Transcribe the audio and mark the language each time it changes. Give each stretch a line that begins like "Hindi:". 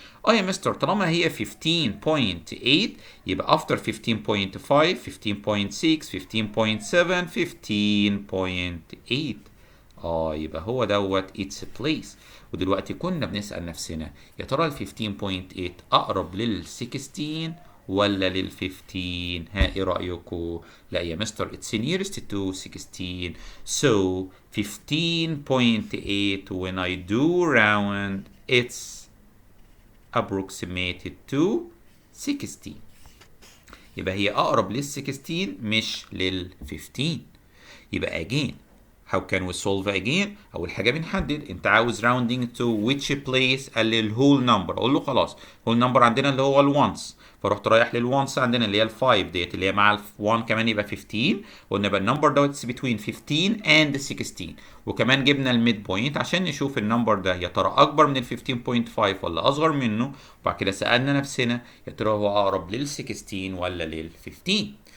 Arabic: يا مستر طالما هي 15.8 يبقى after 15.5 15.6 15.7 15.8. يبقى هو دوت its place. ودلوقتي كنا بنسأل نفسنا يا ترى ال 15.8 أقرب لل 16 ولا لل 15؟ ها ايه رأيكم؟ لا يا مستر
English: it's nearest to 16. So 15.8 when I do round it's approximated to 16.
Arabic: يبقى هي أقرب لل 16 مش لل 15. يبقى
English: again how can we solve again؟
Arabic: أول حاجة بنحدد أنت عاوز
English: rounding to which place؟
Arabic: قال لي الهول نمبر. أقول له خلاص whole number عندنا اللي هو الونس، فرحت رايح للونس عندنا اللي هي ال5 ديت اللي هي مع ال1 كمان يبقى 15. قلنا يبقى النمبر دوت
English: between 15 and 16.
Arabic: وكمان جبنا الميد بوينت عشان نشوف النمبر ده يا ترى أكبر من ال 15.5 ولا أصغر منه، وبعد كده سألنا نفسنا يا ترى هو أقرب لل 16 ولا لل 15.